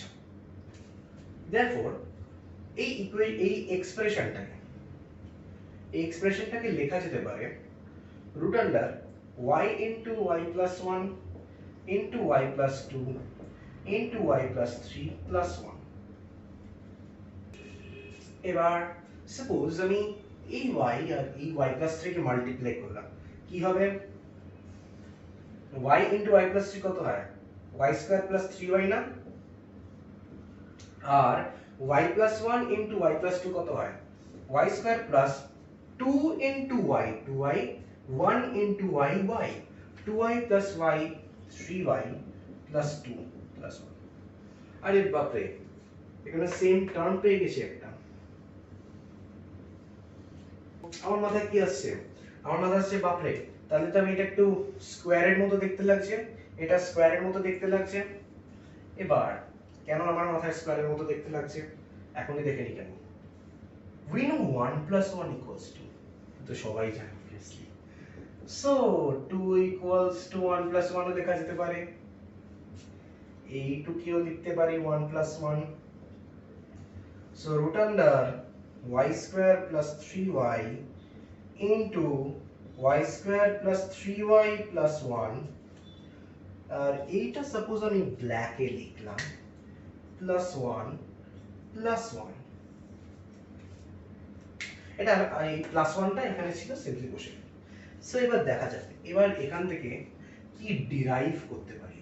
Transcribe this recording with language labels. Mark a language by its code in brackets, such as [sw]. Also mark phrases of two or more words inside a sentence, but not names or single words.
[en] Therefore [bn] এই এক্সপ্রেশনটাকে লেখা যেতে পারে [en] root under y into y plus 1 into y plus 2 into y plus 3 plus 1. [bn] এবার সাপোজ আমি এই y আর এই [en] y plus 3 [bn] কে মাল্টিপ্লাই করলাম, কি হবে? [en] y into y plus 3 [bn] কত হয়? [en] y square plus 3y না? আর y plus 1 into y plus 2 [bn] কত হয়? [en] y square plus 2 into y, 2y, 1 into y, y, 2y plus y, 3y plus 2 plus 1. [bn] আরে বাপরে, এখানে [en] same term [bn] পেয়ে গেছি একটা। আমার মাথায় কি আসছে? আমার মাথায় আসছে বাপরে, তাহলে তো আমি এটা একটু স্কোয়ারের মতো দেখতে লাগছে, এটা স্কোয়ারের মতো দেখতে লাগছে। এবার কেন আমার মাথায় স্কোয়ারের মতো দেখতে লাগছে এখনই দেখে নি কেন। [en] We know 1 plus 1 equals 2, [bn] তো সবাই জানে [en] obviously. So 2 equals to 1 plus 1 [bn] ও লেখা যেতে পারে, এই 2 কেও লিখতে পারি [en] 1 plus 1. So root under y square plus 3y into y square plus 3y plus 1, [bn] আর এইটা সাপোজ আমি ব্ল্যাকে লিখলাম [en] plus 1 plus 1. [bn] এটা এই প্লাস 1টা এখানে ছিল, সিম্পলি বসে। সো এবার দেখা যাবে এবার এখান থেকে কি ডিরাইভ করতে পারি।